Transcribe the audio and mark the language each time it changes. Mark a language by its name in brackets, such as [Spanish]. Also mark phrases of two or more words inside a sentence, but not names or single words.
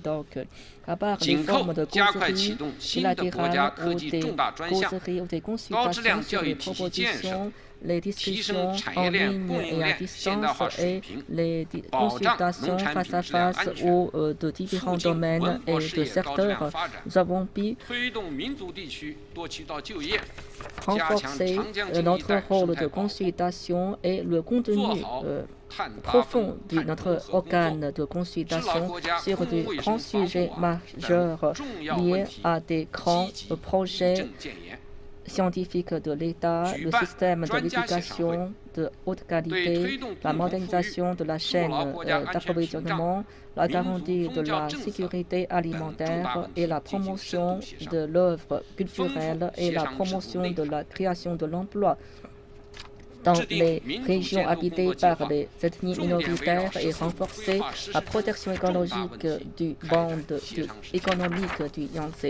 [Chinese] 紧扣加快启动新的国家科技重大专项、高质量教育体系建设、提升产业链供应链现代化水平、保障农产品质量安全、促进文活事业高质量发展、推动民族地区多渠道就业、加强长江经济带生态保护、做好 [French] profond de notre organe de consultation sur de grands sujets majeurs liés à des grands projets scientifiques de l'État, le système de l'éducation de haute qualité, la modernisation de la chaîne d'approvisionnement, la garantie de la sécurité alimentaire et la promotion de l'œuvre culturelle et la promotion de la création de l'emploi dans les régions habitées par les ethnies minoritaires et renforcer la protection écologique du bande économique du Yangtze.